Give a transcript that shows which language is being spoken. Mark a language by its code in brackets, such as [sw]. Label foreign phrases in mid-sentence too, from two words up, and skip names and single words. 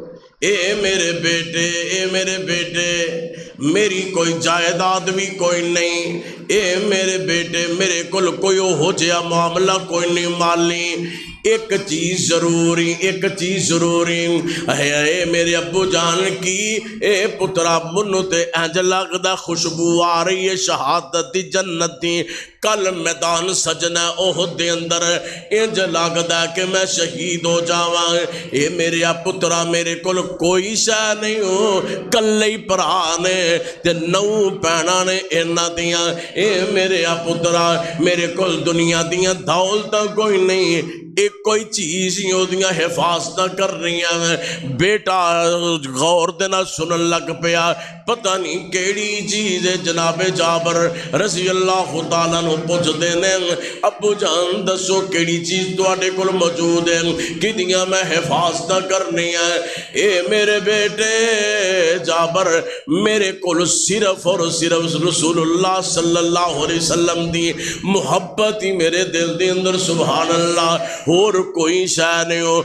[pa] اے میرے بیٹے میری کوئی جائیداد بھی کوئی نہیں. اے میرے بیٹے میرے کول کوئی ہو جیا معاملہ کوئی نہیں مالی. ایک چیز ضروری اے میرے ابو جان کی اے پترا منو تے انج لگدا خوشبو آ رہی ہے شہادت دی جنت دی. کل میدان سجنا احد دے اندر انج لگدا کہ میں شہید ہو جاواں. اے میرے پترا میرے کول کوئی شے نہیں ہو، کلے بھرا نے تے 9 بھیناں نے انہاں دیاں. اے میرے پترا میرے کول دنیا دیاں دولتاں کوئی نہیں، ایک کوئی چیز ہی ہوندیاں حفاظت کر رہی ہیں. بیٹا غور دے نال سنن لگ پیا، پتہ نہیں کیڑی چیز ہے. جناب جابر [ar] رضی اللہ تعالیٰ عنہ [pa] پوچھ دینے، ابو جان دسو کیڑی چیز تواڈے کول موجود ہے کدیاں میں حفاظت کرنی ہے. اے میرے بیٹے جابر میرے کول صرف اور صرف رسول اللہ [ar] صلی اللہ علیہ وسلم [pa] دی محبت ہی میرے دل دے اندر [ar] سبحان اللہ [pa] اور کوئی شے نہیں ہو.